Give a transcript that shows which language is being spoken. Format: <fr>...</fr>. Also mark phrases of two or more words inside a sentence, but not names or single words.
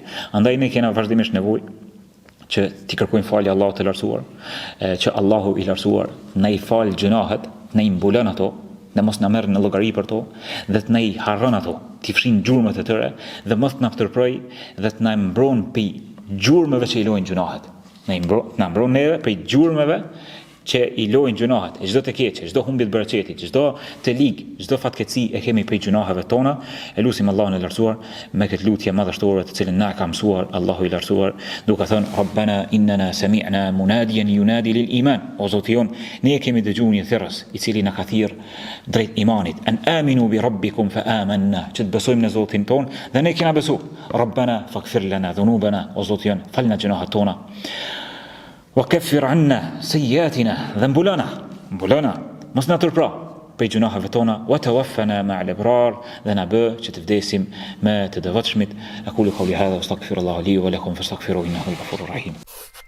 <sq>Andaj ne kena vazhdimisht nevojë që ti kërkojmë falje Allahut të lartësuar, që Allahu i lartësuar na i fal gjunahet, na i mbulon ato, dhe mos na merr në llogari për to, dhe të na i harron ato, t'i fshin gjurmët e tyre dhe mos të na ftërproj dhe të na mbron prej gjurmëve që i lojnë gjunahet. Na mbron neve prej gjurmëve që i lojnë gjunahet, çdo të keqe, çdo humbje të bereqetit, çdo të lig, çdo fatkeqësi e kemi prej gjunaheve tona. E lutim Allahun e lartësuar me këtë lutje madhështore të cilën na ka mësuar Allahu i lartësuar, duke thënë</sq> <ar>ربنا إننا سمعنا مناديا ينادي للإيمان.</ar> <sq>O Zoti jon, ne kemi dëgjuar një thirrës i cili na ka thirr drejt imanit.</sq> <ar>أن آمنوا بربكم فآمنا.</ar> <sq>Që të besojmë në Zotin ton dhe ne kemi besuar.</sq> <ar>ربنا فاغفر لنا ذنوبنا.</ar> <sq>O Zoti jon, falna gjunahet tona.</sq> <ar>وكفر عنا سيئاتنا ذنبنا</ar> <sq>mos na tërpra prej gjunaheve tona</sq> <ar>وتوفنا مع الابرار</ar> <sq>dhe na bë që të vdesim me të devotshmit.</sq> <ar>أقول قولي هذا وأستغفر الله لي ولكم فاستغفروه إنه غفور رحيم.</ar>